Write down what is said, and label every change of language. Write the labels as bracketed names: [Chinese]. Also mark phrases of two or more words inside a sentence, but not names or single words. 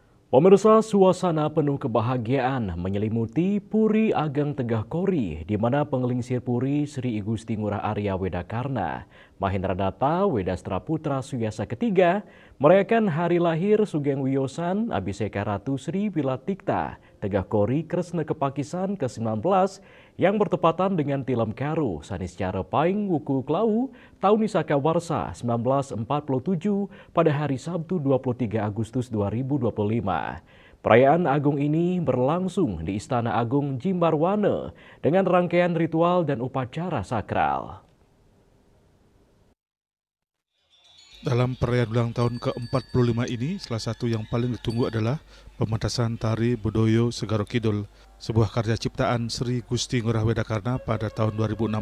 [Indonesian] Pemirsa, suasana penuh kebahagiaan menyelimuti Puri Ageng Tegah Kori, di mana penggelingsir Puri Sri I Gusti Ngurah Arya Wedakarna, Mahendradatta Wedastra Putra Suyasa ketiga, merayakan hari lahir Sugeng Wiyosan Abhiseka Ratu Sri Wilatikta Tegah Kori Kresna Kepakisan ke-19 yang bertepatan dengan Tilem Karu Saniscara Paing Wuku Klau tahun Nisaka Warsa 1947 pada hari Sabtu 23 Agustus 2025. Perayaan agung ini berlangsung di Istana Agung Jimbarwane dengan rangkaian ritual dan upacara sakral. Dalam perayaan ulang tahun ke-45 ini, salah satu yang paling ditunggu adalah pementasan tari Bodoyo Segaro Kidul, sebuah karya ciptaan Sri Gusti Ngurah Wedakarna pada tahun 2016.